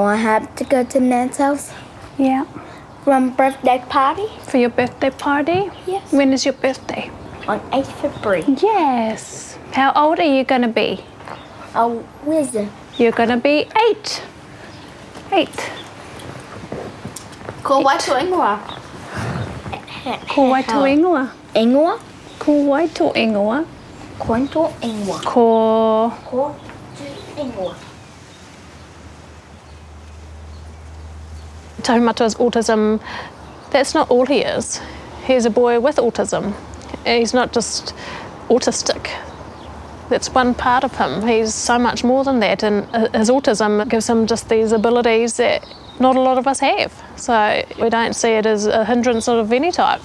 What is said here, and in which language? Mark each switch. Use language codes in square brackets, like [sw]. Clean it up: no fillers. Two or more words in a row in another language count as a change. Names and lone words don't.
[en] have to go to Nan's house Yeah. for a birthday party For your birthday party? Yes. When is your birthday? on 8th February. Yes. How old are you going to be? Oh, where's it? You're going to be 8. 8. [mi] Ko waitu ingoa. Ko waitu ingoa. Ingoa? Ko waitu ingoa. Kointo ingoa. Ko... Ko ingoa. [en] Tahumatua's autism, that's not all he is. He's a boy with autism. He's not just autistic. That's one part of him. He's so much more than that, and his autism gives him just these abilities that not a lot of us have. So we don't see it as a hindrance of any type.